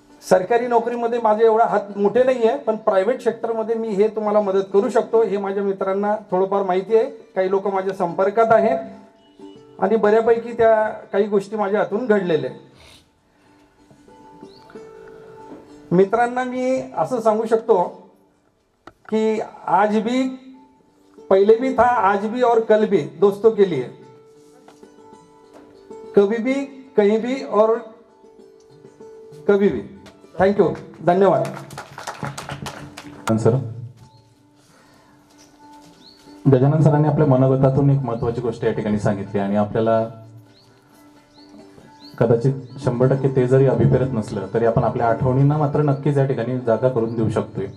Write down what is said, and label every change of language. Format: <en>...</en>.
<mr>सरकारी नोकरीमध्ये माझे एवढा हात मोठे नाही आहे, पण प्रायव्हेट सेक्टरमध्ये मी हे तुम्हाला मदत करू शकतो. हे माझ्या मित्रांना थोडंफार माहिती आहे. काही लोक माझ्या संपर्कात आहेत आणि बऱ्यापैकी त्या काही गोष्टी माझ्या हातून घडलेल्या आहेत. मित्रांना मी असं सांगू शकतो कि</mr> <hi>आज भी, पहले भी था, आज भी और कल भी दोस्तों के लिए, कभी भी, कहीं भी और कभी भी.</hi> <mr>थँक्यू, धन्यवाद. सर, गजानन सरांनी आपल्या मनोगतातून एक महत्वाची गोष्ट या ठिकाणी सांगितली आणि आपल्याला कदाचित 100% ते जरी अभिप्रेत नसलं तरी आपण आपल्या आठवणींना मात्र नक्कीच या ठिकाणी जागा करून देऊ शकतोय.</mr>